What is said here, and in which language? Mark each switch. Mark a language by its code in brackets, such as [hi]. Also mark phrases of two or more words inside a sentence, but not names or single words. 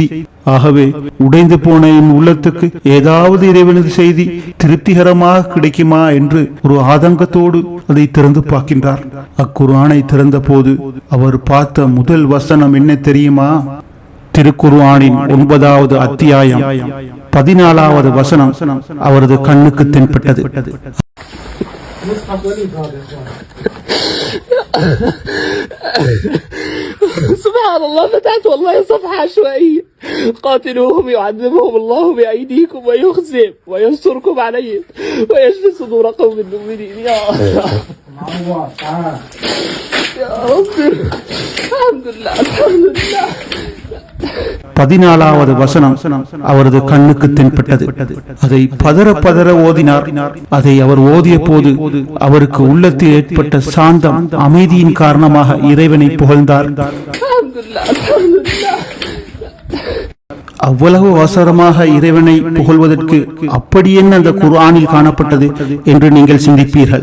[ta] ஆகவே உடைந்து போன என் உள்ளத்துக்கு ஏதாவது இறைவனது செய்தி திருப்திகரமாக கிடைக்குமா என்று ஒரு ஆதங்கத்தோடு அதை திறந்து பார்க்கின்றார். அக்குர்ஆனை திறந்த போது அவர் பார்த்த முதல் வசனம் என்ன தெரியுமா? திருக்குர்ஆனின் 9வது அத்தியாயம் 14வது வசனம் அவரது கண்ணுக்கு தென்பட்டது. [ar] سبحان الله، فتحت والله صفحة عشوائية. قاتلوهم يعذبهم الله بأيديكم ويخزيهم وينصركم عليهم ويشفي صدور قوم مؤمنين. يا رب، الحمد لله الحمد لله. [ta] 14வது வசனம் அவரது கண்ணுக்கு தென்பட்டது. அதை பதற பதற ஓதினார். அதை அவர் ஓதிய போது அவருக்கு உள்ளத்தில் ஏற்பட்ட சாந்தம், அமைதியின் காரணமாக இறைவனை புகழ்ந்தார். அவ்வளவு அவசரமாக இறைவனை புகழ்வதற்கு அப்படி என்ன அந்த குர்ஆனில் காணப்பட்டது என்று நீங்கள் சிந்திப்பீர்கள்.